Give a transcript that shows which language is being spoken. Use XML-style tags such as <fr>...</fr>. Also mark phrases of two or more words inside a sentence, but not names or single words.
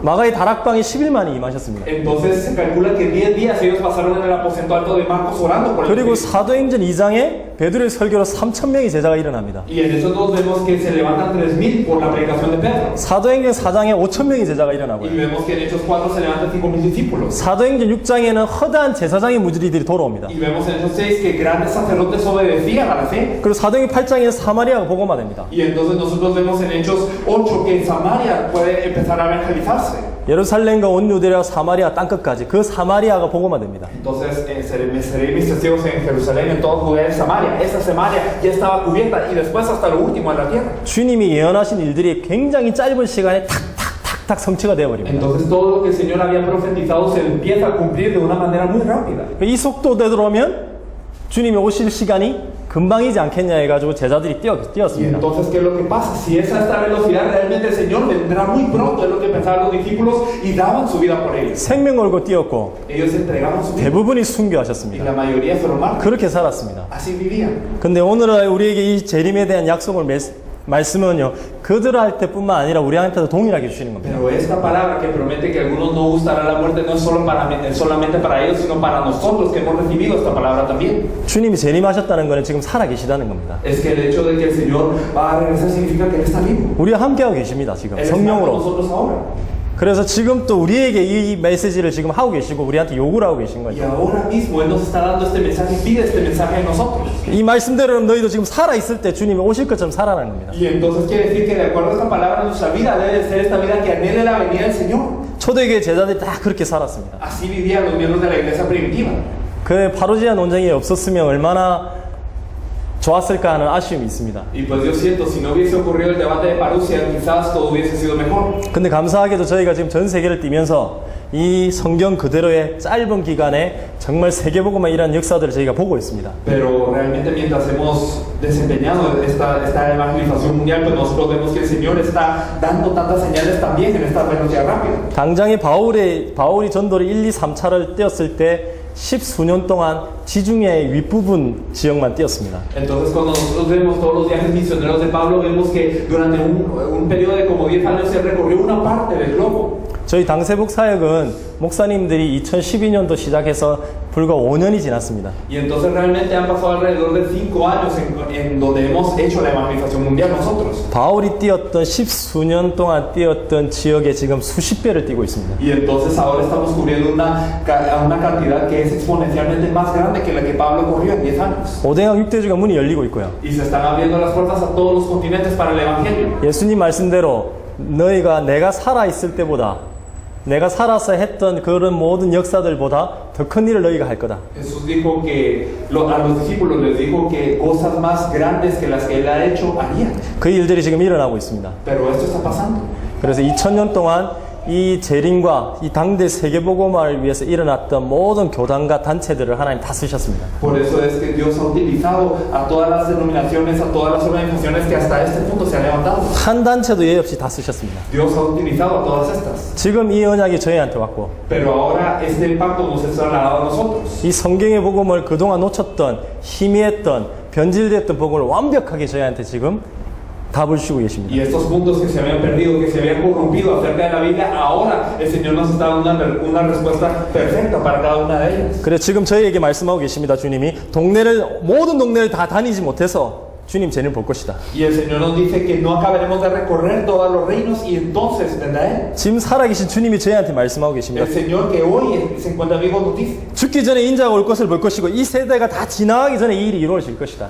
<ko>마가의 다락방이 10일 만에 임하셨습니다.</ko> <es>Entonces se calcula que 10 días ellos pasaron en el aposento alto de Marcos orando por el 그리고 Espíritu.</es> <ko>사도행전 2장에 베드로의 설교로 3,000명의 제자가 일어납니다.</ko> <es>Y en esos dos vemos que se levantan 3000 por la predicación de Pedro.</es> <ko>사도행전 4장에 5,000명의 제자가 Y 일어나고요.</ko> <es>vemos que en Hechos 4 se levantan 5000 discípulos.</es> <ko>사도행전 6장에는 허다한 제사장의 무리들이 돌아옵니다.</ko> <es>Y vemos en Hechos 6 que grandes sacerdotes obedecían a la fe.</es> <ko>그리고 사도행전 8장에는 사마리아가 복음화됩니다.</ko> <es>Y entonces nosotros vemos en Hechos 8 que en Samaria puede empezar a evangelizarse.</es> <ko>예루살렘과 온 유대와 사마리아 땅끝까지 그 사마리아가 복음화됩니다.</ko> <es>Entonces seréis mis testigos en Jerusalén, en toda Judea y Samaria. Esa Samaria ya estaba cubierta y después hasta lo último en la tierra.</es> <ko>주님이 예언하신 일들이 굉장히 짧은 시간에 탁탁탁탁 성취가 되어버립니다.</ko> <es>Entonces todo lo que el Señor había profetizado se empieza a cumplir de una manera muy rápida.</es> <ko>이 속도대로면 주님이 오실 시간이 금방이지 않겠냐 해가지고 제자들이 Y 뛰었습니다.</ko> <es>entonces, ¿qué es lo que pasa? Si es a esta velocidad, realmente el Señor vendrá muy pronto, es lo que pensaban los discípulos y daban su vida por ellos.</es> <ko>생명 걸고 뛰었고</ko> <es>Ellos entregaban su vida</es> <ko>대부분이 y 순교하셨습니다.</ko> <es>la mayoría fueron mártires.</es> <ko>그렇게 살았습니다.</ko> <es>Así vivían.</es> <ko>근데 오늘 우리에게 이 재림에 대한 약속을 말씀은요 그들할 때뿐만 아니라 우리한테도 동일하게 주시는 겁니다.</ko> <es>Pero esta palabra que promete que algunos no gustará la muerte no es solamente para ellos, sino para nosotros que hemos recibido esta palabra también.</es> <ko>주님이 재림하셨다는 것은 지금 살아 계시다는 겁니다.</ko> <es>Es que el hecho de que el Señor va a regresar significa que Él está vivo.</es> <ko>우리와 함께하고 계십니다. 지금</ko> <es>Él está con 성령으로. nosotros ahora.</es> <ko>그래서 지금 또 우리에게 이 메시지를 지금 하고 계시고 우리한테 요구를 하고 계신 Y 거죠.</ko> <es>ahora mismo Él nos está dando este mensaje, pide este mensaje a nosotros.</es> <ko>이 말씀대로 너희도 지금 살아있을 때 주님이 오실 것처럼 살아라는 겁니다.</ko> <es>Y entonces quiere decir que de acuerdo a esta palabra nuestra vida debe ser esta vida que anhele la venida del Señor.</es> <ko>초대교회 제자들이 다 그렇게 살았습니다.</ko> <es>Así vivían los miembros de la iglesia primitiva.</es> <ko>그 파루지아 논쟁이 없었으면 얼마나 좋았을까 하는 아쉬움이 있습니다.</ko> <es>Y pues yo siento, si no hubiese ocurrido el debate de Parusia, quizás todo hubiese sido mejor.</es> <ko>근데 감사하게도 저희가 지금 전 세계를 뛰면서 이 성경 그대로의 짧은 기간에 정말 세계복음화 이라는 역사들을 저희가 보고 있습니다.</ko> <es>Pero realmente mientras hemos desempeñado esta evangelización mundial, pues nosotros vemos que el Señor está dando tantas señales también en esta velocidad rápida.</es> <ko>당장에 바울이 전도를 1, 2, 3차를 뛰었을 때 10수년 동안 지중해 윗부분 지역만 뛰었습니다.</ko> <es>Entonces cuando nosotros vemos todos los viajes misioneros de Pablo, vemos que durante un periodo de como 10 años se recorrió una parte del globo.</es> <ko>저희 당세북 사역은 목사님들이 2012년도 시작해서 불과 5년이 지났습니다.</ko> <es>Y entonces realmente han pasado alrededor de 5 años en donde hemos hecho la evangelización mundial nosotros.</es> <ko>바울이 뛰었던 10수년 동안 뛰었던 지역에 지금 수십 배를 뛰고 있습니다.</ko> <es>Y entonces ahora estamos cubriendo una cantidad que es exponencialmente más grande que la que Pablo corrió en 10 años.</es> <ko>오대강 6대주가 문이 열리고 있고요.</ko> <es>Y se están abriendo las puertas a todos los continentes para el evangelio.</es> <ko>예수님 말씀대로 너희가 내가 살아있을 때보다 내가 살아서 했던 그런 모든 역사들보다 더 큰 일을 너희가 할 거다.</ko> <es>Jesús dijo que a los discípulos les dijo que cosas más grandes que las que él ha hecho harían.</es> <ko>그 일들이 지금 일어나고 있습니다.</ko> <es>Pero esto está pasando.</es> <ko>그래서 2000년 동안 이 재림과 이 당대 세계복음화를 위해서 일어났던 모든 교단과 단체들을 하나님 다 쓰셨습니다.</ko> <es>Por eso es que Dios ha utilizado a todas las denominaciones, a todas las organizaciones que hasta este punto se han levantado.</es> <ko>한 단체도 예외 없이 다 쓰셨습니다.</ko> <es>Dios ha utilizado a todas estas.</es> <ko>지금 이 언약이 저희한테 왔고</ko> <es>Pero ahora este pacto nos es trasladado a nosotros.</es> <ko>이 성경의 복음을 그동안 놓쳤던 희미했던 변질됐던 복음을 완벽하게 저희한테 지금 답을 주고 계십니다.</ko> <es>Y estos puntos que se habían perdido, que se habían corrompido acerca de la Biblia, ahora el Señor nos está dando una respuesta perfecta para cada una de ellas.</es> <ko>그래서 지금 저희에게 말씀하고 계십니다. 주님이 모든 동네를 다 다니지 못해서 주님 재림 볼 것이다.</ko> <es>Y el Señor nos dice que no acabaremos de recorrer todos los reinos y entonces vendrá Él.</es> <ko>지금 살아계신 주님이 저희한테 말씀하고 계십니다.</ko> <es>El Señor que hoy se encuentra vivo nos dice</es> <ko>죽기 전에 인자가 올 것을 볼 것이고 이 세대가 다 지나가기 전에 이 일이 이루어질 것이다.</ko>